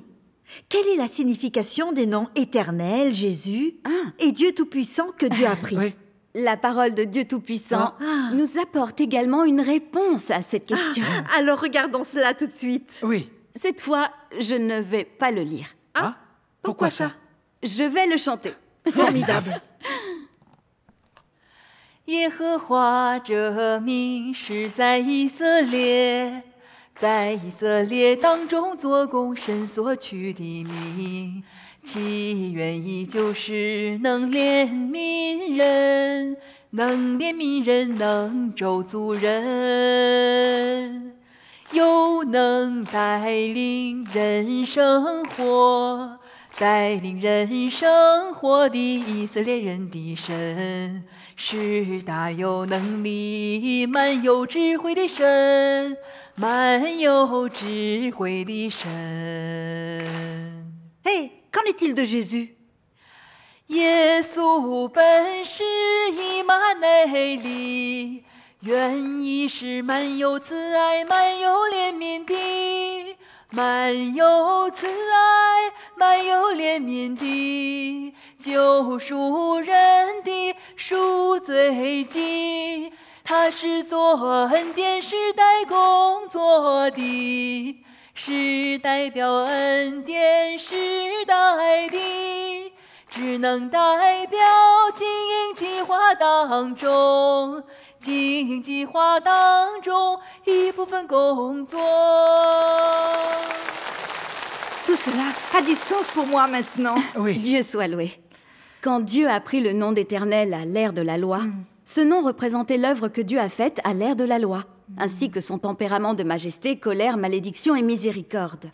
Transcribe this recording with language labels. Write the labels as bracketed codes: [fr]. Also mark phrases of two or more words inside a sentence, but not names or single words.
[fr] Quelle est la signification des noms Éternel, Jésus et Dieu Tout-Puissant que Dieu a pris? Oui. La parole de Dieu Tout-Puissant nous apporte également une réponse à cette question. Alors regardons cela tout de suite. Oui. Cette fois, je ne vais pas le lire. Ah, pourquoi ça? Je vais le chanter. Formidable. [zh] 耶和华这名是在以色列，在以色列当中做工神所取的名，其原意就是能怜悯人，能怜悯人，能咒诅人，又能带领人生活，带领人生活的以色列人的神。是大有能力、满有智慧的神，满有智慧的神。 [fr] Hé, qu'en est-il de Jésus? [zh] 耶稣本是以马内利，原意是满有慈爱、满有怜悯的，满有慈爱、满有怜悯的。救赎人的赎罪记，他是做恩典时代工作的，是代表恩典时代的，只能代表经营计划当中，经营计划当中一部分工作。 [fr] Tout cela a du sens pour moi maintenant. Oui. Dieu soit loué. Quand Dieu a pris le nom d'Éternel à l'ère de la loi, ce nom représentait l'œuvre que Dieu a faite à l'ère de la loi, ainsi que son tempérament de majesté, colère, malédiction et miséricorde.